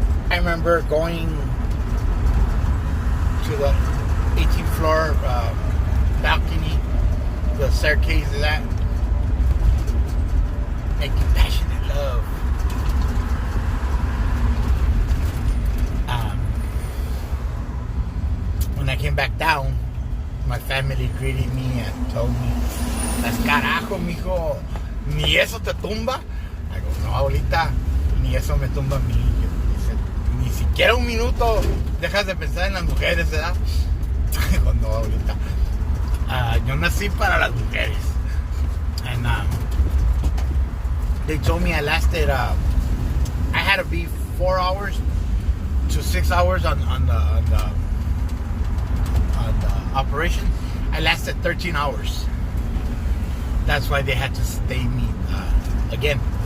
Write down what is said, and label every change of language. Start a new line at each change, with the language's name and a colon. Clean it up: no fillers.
English: I remember going to the 18th floor balcony, the staircase of that, making passionate love. When I came back down, my family greeted me and told me,
Spanish: "Das carajo, mijo, ni eso te tumba."
English: I go,
Spanish: no, abuelita, ni eso me tumba a mí. Dice, ni siquiera un minuto dejas de pensar en las mujeres, ¿verdad? Digo, no, abuelita. Yo nací para las mujeres.
English: And they told me I lasted, I had to be 4 hours to 6 hours on the operation. I lasted 13 hours. That's why they had to stay me again.